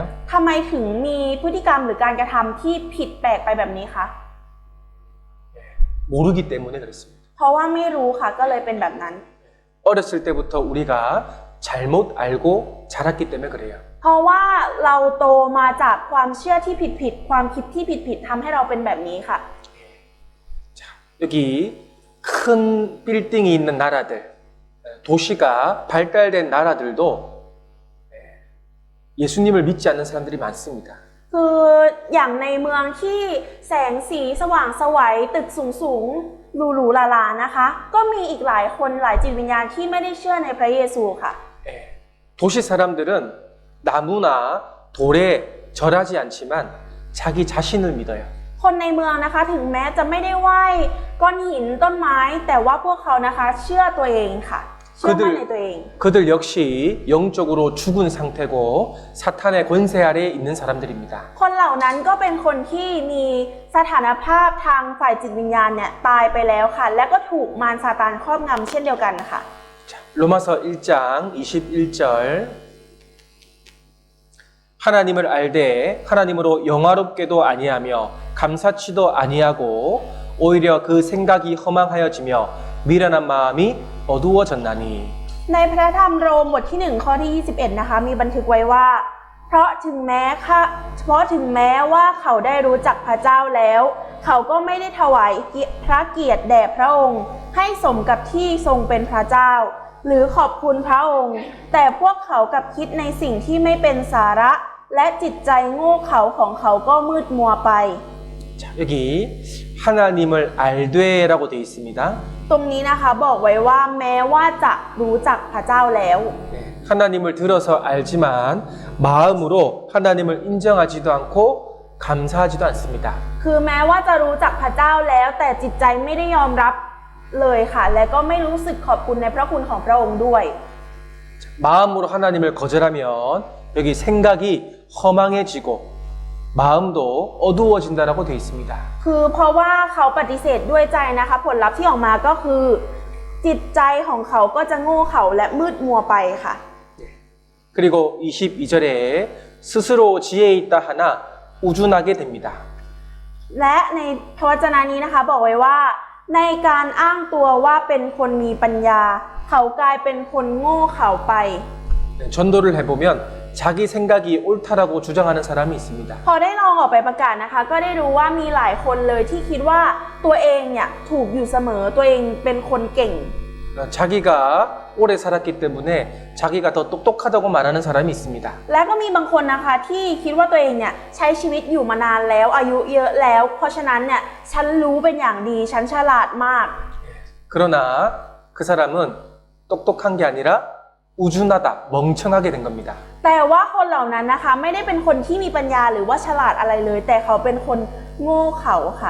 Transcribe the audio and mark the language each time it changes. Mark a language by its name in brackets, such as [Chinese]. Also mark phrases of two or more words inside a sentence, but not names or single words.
[Thai] ทำไมถึงมีพฤติกรรมหรือการกระทำที่ผิดแปลกไปแบบนี้คะ [Korean] 모르기 때문에 그렇습니다. [Thai] เพราะว่าไม่รู้ค่ะก็เลยเป็นแบบนั้น [Korean] 어렸을 때부터 우리가 잘못 알고 자랐기 때문에 그래요. [Thai] เพราะว่าเราโตมาจากความเชื่อที่ผิดๆความคิดที่ผิดๆทำให้เราเป็นแบบนี้ค่ะ [Korean] 자, 여기 큰 빌딩이 있는 나라들, 도시가 발달된 나라들도 예수님을 믿지 않는 사람들이 많습니다. [Thai] คืออย่างในเมืองที่แสงสีสว่างไสวตึกสูงๆหรูๆหราๆนะคะ ก็มีอีกหลายคนหลายจิตวิญญาณที่ไม่ได้เชื่อในพระเยซูค่ะ [Korean] 예, 도시 사람들은 나무나 돌에 절하지 않지만 자기 자신을 믿어요. [Thai] คนในเมืองนะคะถึงแม้จะไม่ได้ไหว้ก้อนหินต้นไม้ แต่ว่าพวกเขานะคะเชื่อตัวเองค่ะ เชื่อมั่นในตัวเอง [Korean] 그들 역시 영적으로 죽은 상태고 사탄의 권세 아래에 있는 사람들입니다. [Thai] คนเหล่านั้นก็เป็นคนที่มีสถานภาพทางฝ่ายจิตวิญญาณเนี่ยตายไปแล้วค่ะ และก็ถูกมารซาตานครอบงำเช่นเดียวกันค่ะ [Korean] 자, 로마서 1장 21절 하나님을 알되 하나님으로 영화롭게도 아니하며 감사치도 아니하고 오히려 그 생각이 허망하여지며 미련한 마음이 어두워졌나니 [Thai] ในพระธรรมโรมบทที่1ข้อที่21นะคะมีบันทึกไว้ว่าเพราะถึงแม้ว่าเขาได้รู้จักพระเจ้าแล้ว เขาก็ไม่ได้ถวายพระเกียรติแด่พระองค์ให้สมกับที่ทรงเป็นพระเจ้า หรือขอบคุณพระองค์ แต่พวกเขากลับคิดในสิ่งที่ไม่เป็นสาระ และจิตใจโง่เขลาของเขาก็มืดมัวไป [Korean] 자, 여기 하나님을 알되라고 되어 있습니다. [Thai] ตรงนี้นะคะบอกไว้ว่าแม้ว่าจะรู้จักพระเจ้าแล้ว [Korean] 네, 하나님을 들어서 알지만 마음으로 하나님을 인정하지도 않고 감사하지도 않습니다. [Thai] คือแม้ว่าจะรู้จักพระเจ้าแล้ว แต่จิตใจไม่ได้ยอมรับเลยค่ะ และก็ไม่รู้สึกขอบคุณในพระคุณของพระองค์ด้วย [Korean] 마음으로 하나님을 거절하면 여기 생각이 허망해지고 마음도 어두워진다라고 되어 있습니다. [Thai] คือเพราะว่าเขาปฏิเสธด้วยใจนะคะ ผลลัพธ์ที่ออกมาก็คือ จิตใจของเขาก็จะโง่เขลาและมืดมัวไปค่ะ [Korean] 그리고 22절에 스스로 지혜 있다 하나 우준하게 됩니다. [Thai] และในพระวจนะนี้นะคะบอกไว้ว่า ในการอ้างตัวว่าเป็นคนมีปัญญา เขากลายเป็นคนโง่เขลาไป [Korean] 네, 전도를 해보면 자기 생각이 옳다라고 주장하는 사람이 있습니다. [Thai] พอได้ลองออกไปประกาศนะคะ ก็ได้รู้ว่ามีหลายคนเลยที่คิดว่าตัวเองเนี่ยถูกอยู่เสมอตัวเองเป็นคนเก่ง [Korean] 자기가 오래 살았기 때문에 자기가 더 똑똑하다고 말하는 사람이 있습니다. [Thai] และก็มีบางคนนะคะที่คิดว่าตัวเองเนี่ยใช้ชีวิตอยู่มานานแล้วอายุเยอะแล้ว เพราะฉะนั้นเนี่ยฉันรู้เป็นอย่างดีฉันฉลาดมาก [Korean] 그러나 그 사람은 똑똑한 게 아니라 우준하다, 멍청하게 된 겁니다. [Thai] แต่ว่าคนเหล่านั้นนะคะไม่ได้เป็นคนที่มีปัญญาหรือว่าฉลาดอะไรเลย แต่เขาเป็นคนโง่เขลาค่ะ